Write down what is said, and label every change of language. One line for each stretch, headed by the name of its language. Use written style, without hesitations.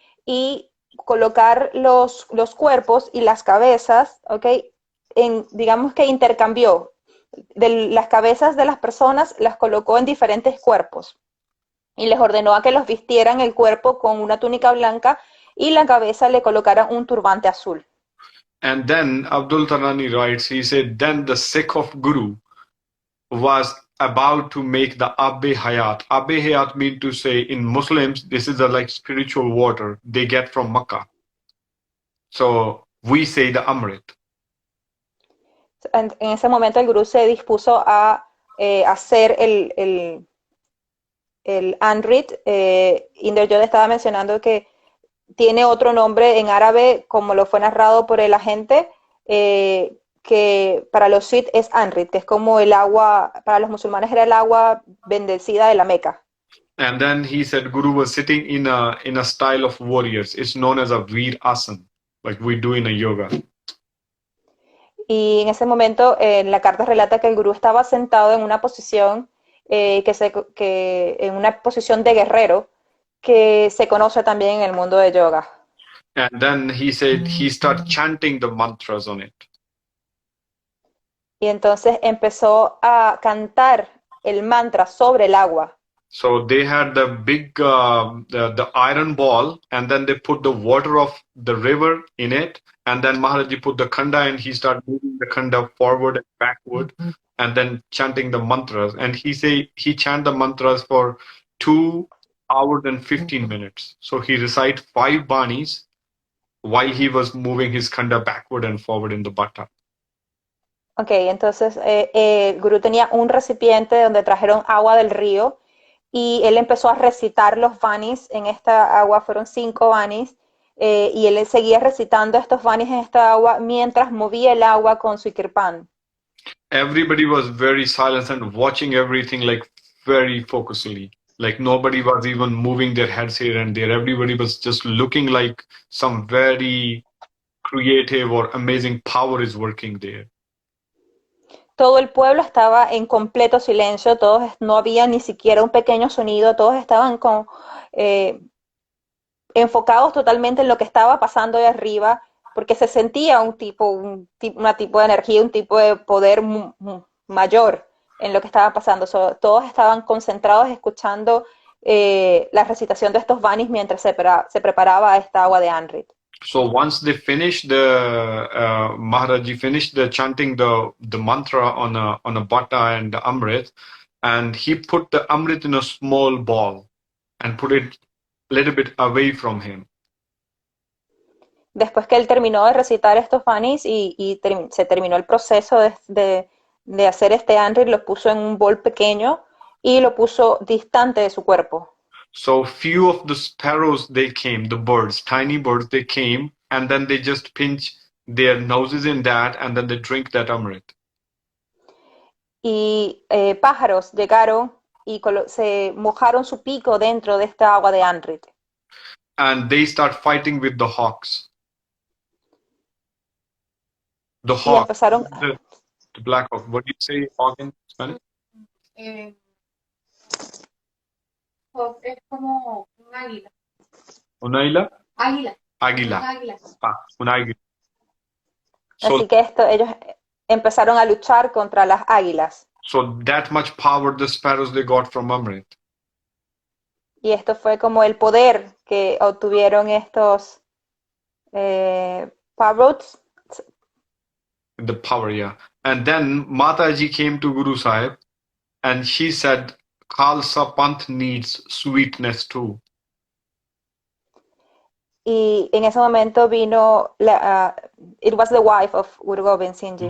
Spanish: Y colocar los cuerpos y las cabezas, ¿ok? Digamos que intercambió las cabezas de las personas, las colocó en diferentes cuerpos y les ordenó a que los vistieran el cuerpo con una túnica blanca y la cabeza le colocaran un turbante azul.
English: And then Abdul Tarani writes, he said, then the Sikh of Guru was about to make the Abbe Hayat. Abbe Hayat means to say in Muslims, this is the like spiritual water they get from Makkah. So we say the Amrit.
Spanish: En ese momento el gurú se dispuso a hacer el Amrit. Inder Yod estaba mencionando que tiene otro nombre en árabe, como lo fue narrado por el agente, que para los Sikh es Amrit, que es como el agua, para los musulmanes era el agua bendecida de la Meca.
English: And then he said Guru was sitting in a style of warriors. It's known as a Veer Asana, like we do in a yoga.
Spanish: Y en ese momento, en la carta relata que el gurú estaba sentado en una posición, en una posición de guerrero, que se conoce también en el mundo de yoga.
English: And then he said he started chanting the mantras on it.
Spanish: Y entonces empezó a cantar el mantra sobre el agua.
English: So they had the big the iron ball, and then they put the water of the river in it, and then Maharaji put the khanda, and he started moving the khanda forward and backward, and then chanting the mantras. And he chanted the mantras for 2 hours and 15 minutes. So he recited 5 banis while he was moving his khanda backward and forward in the bhatta.
Spanish: Ok, entonces el gurú tenía un recipiente donde trajeron agua del río y él empezó a recitar los vanis en esta agua, fueron 5 vanis, y él seguía recitando estos vanis en esta agua mientras movía el agua con su kirpan.
English: Everybody was very silent and watching everything like very focusedly. Like nobody was even moving their heads here and there. Everybody was just looking like some very creative or amazing power is working there.
Spanish: Todo el pueblo estaba en completo silencio, todos, no había ni siquiera un pequeño sonido, todos estaban enfocados totalmente en lo que estaba pasando de arriba, porque se sentía un tipo de energía, un tipo de poder mayor en lo que estaba pasando. Todos estaban concentrados escuchando la recitación de estos vanis mientras se preparaba esta agua de Amrit.
English: So once they finished Maharaji finished the chanting the mantra on a bhatta and the Amrit, and he put the Amrit in a small ball and put it a little bit away from him.
Spanish: Después que él terminó de recitar estos vanis y se terminó el proceso de hacer este Amrit, lo puso en un bol pequeño y lo puso distante de su cuerpo.
English: So few of the sparrows, they came, the birds, tiny birds, they came, and then they just pinch their noses in that, and then they drink that Amrit.
Spanish: Y pájaros llegaron y se mojaron su pico dentro de esta agua de Amrit.
English: And they start fighting with the hawks. The
Spanish: Y
English: hawk,
Spanish: empezaron,
English: the black hawk. What do you say, hawk in Spanish?
Spanish: Es como un águila. Una águila? Águila. Águila. Águila. Una águila. así que ellos empezaron a luchar contra las águilas.
English: So that much power the sparrows they got from Amrit.
Spanish: Y esto fue como el poder que obtuvieron estos parrots.
English: The power, yeah. And then Mataji came to Guru Sahib and she said, Khalsa Panth needs sweetness too.
Spanish: Y en ese momento vino,
English: it was the wife of Guru Gobind Singh Ji.